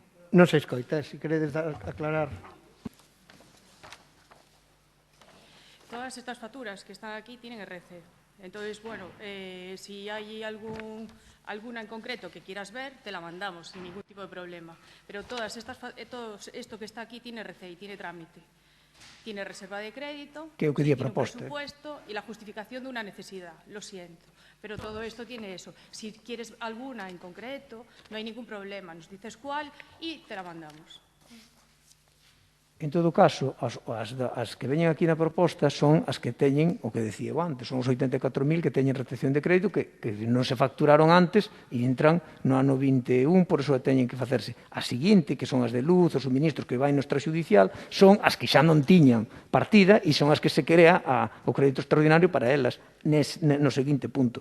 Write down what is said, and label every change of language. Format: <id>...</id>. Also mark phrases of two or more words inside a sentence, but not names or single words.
<gl>Non se escoita, se queredes aclarar.</gl> <es>Todas estas facturas que están aquí tienen RC. Entonces, bueno, si hay alguna en concreto que quieras ver, te la mandamos sin ningún tipo de problema. Pero todo esto que está aquí tiene RC y tiene trámite. Tiene reserva de crédito,</es> <gl>que é o que di a</gl> <es>tiene un</es> <gl>proposta.</gl> <es>presupuesto y la justificación de una necesidad. Lo siento. Pero todo esto tiene eso. Si quieres alguna en concreto, no hay ningún problema. Nos dices cuál y te la mandamos. En todo caso,</es> <gl>as que veñen aquí na proposta son as que teñen o que decía eu antes, son os 84.000 que teñen retención de crédito que non se facturaron antes e entran no ano 21, por iso teñen que facerse. A seguinte, que son as de luz, os suministros que vai no extrajudicial, son as que xa non tiñan partida e son as que se crea o crédito extraordinario para elas no seguinte punto.</gl>